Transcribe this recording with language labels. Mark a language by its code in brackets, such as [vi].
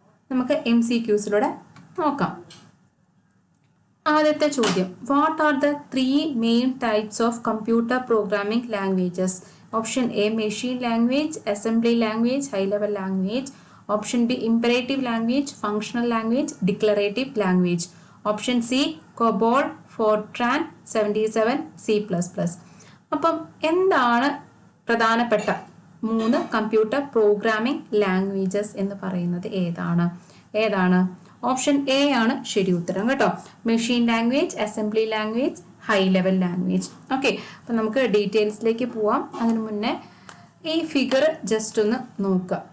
[ml] നമുക്ക് MCQസിലൂടെ നോക്കാം. ആദ്യത്തെ ചോദ്യം, [en] What are the 3 main types of computer programming languages? Option A machine language, assembly language, high level language. Option B imperative language, functional language, declarative language. Option C COBOL, FORTRAN 77, C++. [ml] അപ്പം എന്താണ് പ്രധാനപ്പെട്ട 3 computer programming languages എന്ന് പറയുന്നത്? ഏതാണ്? Option A ആണ് ശരി ഉത്തരം കേട്ടോ. [en] Machine language, assembly language, high level language. [ml] Okay, അപ്പം നമുക്ക് ഡീറ്റെയിൽസിലേക്ക് പോവാം. അതിനു മുന്നേ ഈ ഫിഗർ ജസ്റ്റ് ഒന്ന് നോക്കുക.